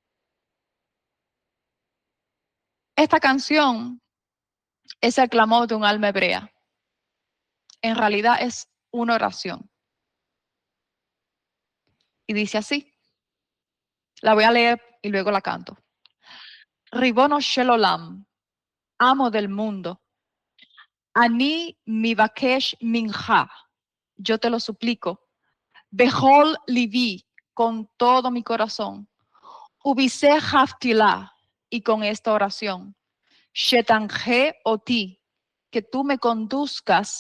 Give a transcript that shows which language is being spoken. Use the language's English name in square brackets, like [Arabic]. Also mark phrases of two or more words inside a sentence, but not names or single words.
[Spanish] Esta canción es el clamor de un alma hebrea. En realidad es una oración. Y dice así. La voy a leer y luego la canto. [Hebrew] ריבונו של עולם, [Spanish] amo del mundo. [Hebrew] אני מבקש מנחה, [Spanish] yo te lo suplico. [Hebrew] בכל לבי, [Spanish] con todo mi corazón. [Hebrew] ובזו התפילה, [Spanish] y con esta oración. [Hebrew] שתנחה אותי, [Spanish] que tú me conduzcas.